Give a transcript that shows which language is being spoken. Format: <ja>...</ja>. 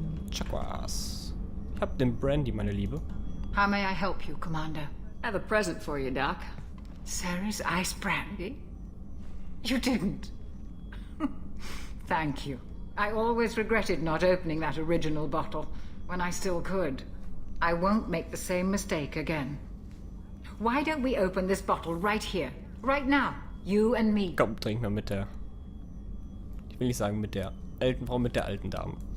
<de>Chakwas. Ich hab den Brandy, meine Liebe.</de> <en>How may I help you, Commander? I have a present for you, Doc. Sarah's ice brandy? You didn't. Thank you. I always regretted not opening that original bottle when I still could. I won't make the same mistake again. Why don't we open this bottle right here, right now, you and me?</en> <de>Komm, trink mal mit der. Ich will nicht sagen mit der alten Frau, mit der alten Dame.</de>